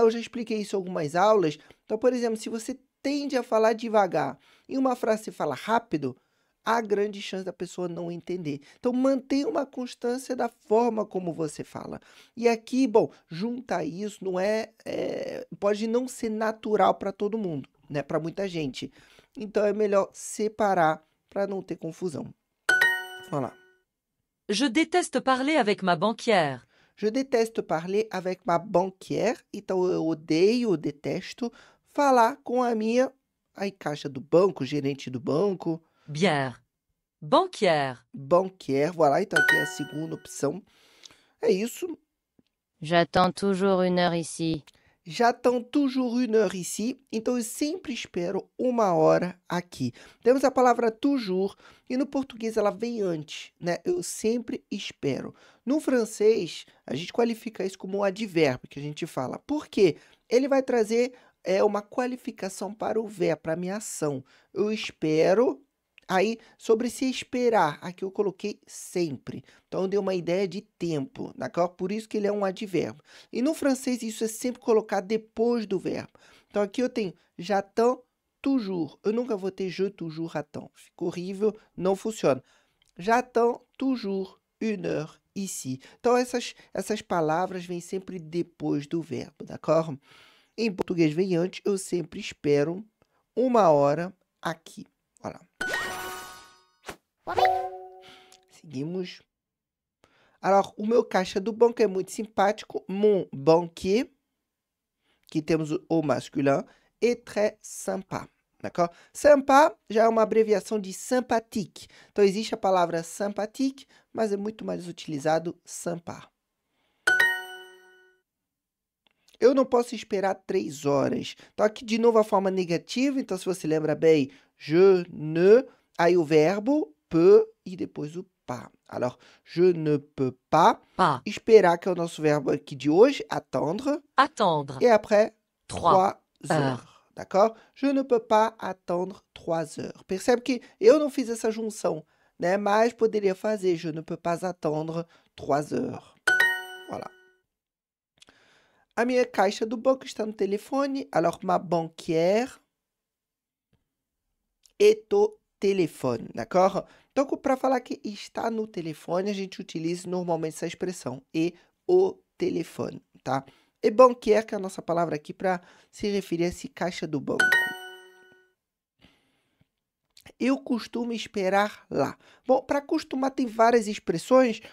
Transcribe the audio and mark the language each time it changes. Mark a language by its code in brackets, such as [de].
[pt] Eu já expliquei isso em algumas aulas. Então, por exemplo, se você tende a falar devagar e uma frase se fala rápido, há grande chance da pessoa não entender. Então, mantenha uma constância da forma como você fala. E aqui, bom, juntar isso não pode não ser natural para todo mundo, né? Para muita gente. Então, é melhor separar para não ter confusão. Vamos lá. [fr] Je déteste parler avec ma banquière. Je déteste parler avec ma banquière. [pt] Então, eu odeio, detesto falar com a minha caixa do banco, gerente do banco. [fr] Bière. Banquière. Banquière, voilà. [pt] Então, aqui é a segunda opção. É isso. [fr] J'attends toujours 1 heure ici. J'attends toujours 1 heure ici. [pt] Então, eu sempre espero 1 hora aqui. Temos a palavra toujours, e no português ela vem antes, né? Eu sempre espero. No francês, a gente qualifica isso como um advérbio que a gente fala. Por quê? Ele vai trazer uma qualificação para o verbo, para a minha ação. Eu espero Aí, sobre se esperar, aqui eu coloquei sempre. Então, eu dei uma ideia de tempo, d'accord? Por isso que ele é um advérbio. E no francês, isso é sempre colocado depois do verbo. Então, aqui eu tenho [fr] j'attends toujours. [pt] Eu nunca vou ter [fr] je toujours attends. [pt] Fica horrível, não funciona. [fr] J'attends toujours une heure ici. [pt] Então, essas palavras vêm sempre depois do verbo, d'accord? Em português vem antes, eu sempre espero 1 hora aqui. Olha lá. Seguimos. Alors, o meu caixa do banco é muito simpático. [fr] Mon banquier, que temos o masculin, est très sympa. D'accord? [pt] Sympa já é uma abreviação de sympathique. Então, existe a palavra sympathique, mas é muito mais utilizado sympa. Eu não posso esperar 3 horas. Então, aqui de novo a forma negativa. Então, se você lembra bem, je ne, aí o verbo peut e depois o pas. [fr] Alors, je ne peux pas Pas. [pt] esperar, que é o nosso verbo aqui de hoje, attendre. [fr] Attendre. Et après, 3 3 heures. D'accord? Je ne peux pas attendre 3 heures. [pt] Percebe que eu não fiz essa junção, né? Mas poderia fazer. [fr] Je ne peux pas attendre 3 heures. Voilà. [pt] A minha caixa do banco está no telefone. [fr] Alors, ma banquière est au téléphone. D'accord? [pt] Então, para falar que está no telefone, a gente utiliza normalmente essa expressão. [fr] Et au téléphone, [pt] tá? E banquière, que é a nossa palavra aqui para se referir a esse caixa do banco. Eu costumo esperar lá. Bom, para costumar tem várias expressões.